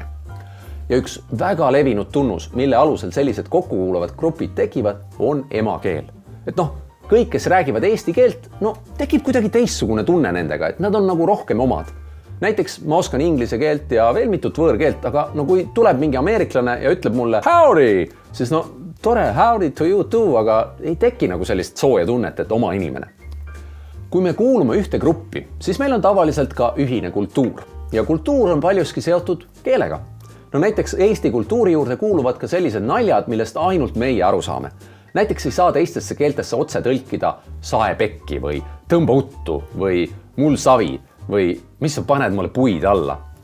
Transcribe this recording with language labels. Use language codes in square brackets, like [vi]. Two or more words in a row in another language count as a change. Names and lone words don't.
[et] Ja üks väga levinud tunnus, mille alusel sellised kokkukuuluvad grupid tekivad, on emakeel. Et kõik, kes räägivad eesti keelt, tekib kuidagi teistsugune tunne nendega, et nad on nagu rohkem omad. Näiteks ma oskan inglise keelt ja veel mitut võõrkeelt, aga kui tuleb mingi ameeriklane ja ütleb mulle howdy, siis tore, [en] howdy to you too, [et] aga ei teki nagu sellist sooja tunnet, et oma inimene. Kui me kuulume ühte gruppi, siis meil on tavaliselt ka ühine kultuur. ja kultuur on paljuski seotud keelega. No näiteks Eesti kultuuri juurde kuuluvad ka sellised naljad, millest ainult meie aru saame. Näiteks ei saa teistesse keeltesse otse tõlkida sae pekki või tõmba uttu või mul savi või mis sa paned mulle puid alla.